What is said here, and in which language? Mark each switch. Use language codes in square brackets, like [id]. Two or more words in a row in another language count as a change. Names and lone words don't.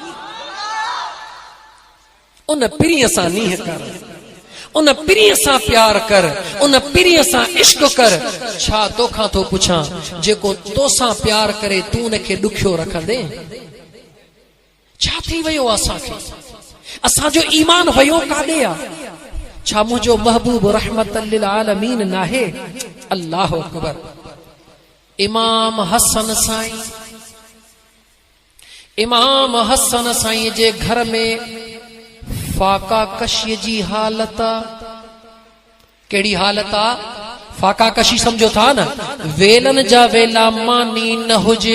[sd] उन पिरीअ सां नीह कर, उन पिरीअ सां प्यार कर, उन पिरीअ सां इश्क कर। छा तोखां थो पुछां, जेको तोसां प्यार करे तू उनखे ॾुखियो रखंदे? छा थी वियो असांखे? असांजो ईमान वियो काॾे आहे? छा मुंहिंजो महबूब [ar] رحمة للعالمين [sd] नाहे? [ar] الله أكبر. [sd] इमाम हसन साईं, इमाम हसन साईं जे घर में फाका कशी जी हालत आ। केड़ी हालत आ? फाका कशी समझो था न, वेलन जा वेला मानी न हुजे।